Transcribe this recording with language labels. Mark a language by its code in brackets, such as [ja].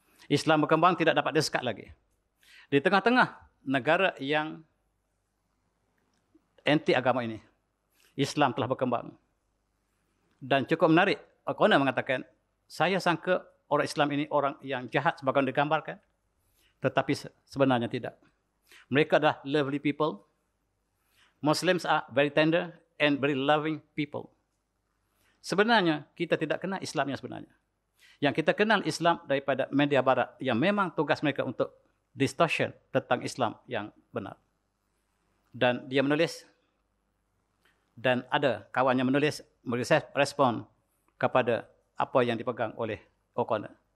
[ms] Islam berkembang tidak dapat disekat lagi. Di tengah-tengah negara yang anti agama ini. Islam telah berkembang. Dan cukup menarik, O'Connor mengatakan, saya sangka orang Islam ini orang yang jahat sebagaimana digambarkan. Tetapi sebenarnya tidak. Mereka adalah [en] lovely people. Muslims are very tender and very loving people. [ms] Sebenarnya, kita tidak kenal Islamnya sebenarnya. Yang kita kenal Islam daripada media barat yang memang tugas mereka untuk distortion tentang Islam yang benar. Dan dia menulis, dan ada kawannya menulis respon kepada apa yang dipegang oleh O'Connor.